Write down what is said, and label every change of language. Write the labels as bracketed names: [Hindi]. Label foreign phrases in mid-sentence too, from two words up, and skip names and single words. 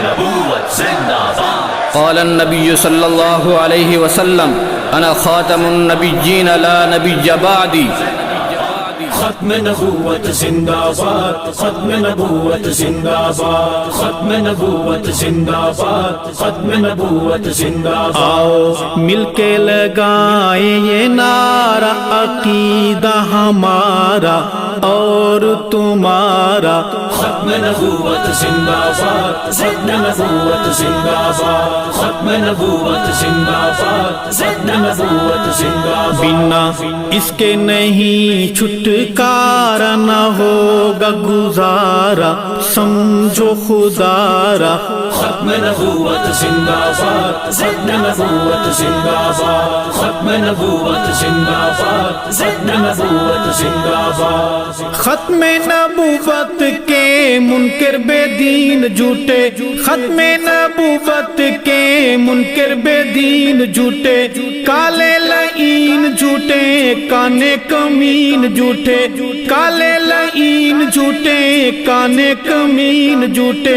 [Urdu] نبوت زندہ باد. [Arabic] قال النبي صلى الله عليه وسلم أنا خاتم النبيين لا نبي بعدي. [Urdu] ختم نبوت زندہ باد. ختم نبوت زندہ باد. ختم نبوت زندہ باد. ختم نبوت زندہ باد. آؤ مل کے لگائیں یہ نعرہ عقیدہ ہمارا اور تمہارا. ختم نبوت زندہ باد. ختم نبوت زندہ باد. ختم نبوت زندہ باد. ختم نبوت زندہ باد. بنا اس کے نہیں چھٹکارا نہ ہوگا گزارا سمجھو خدارا. ختم نبوت زندہ باد. ختم نبوت زندہ باد. ختم نبوت زندہ باد. ختم نبوت زندہ باد. ختم نبوت کے منکر بے دین جھوٹے. ختم نبوت کے منکر بے دین جھوٹے. کالے لعین جھوٹے کانے کمین جھوٹے. کالے لعین جھوٹے کانے کمین جھوٹے.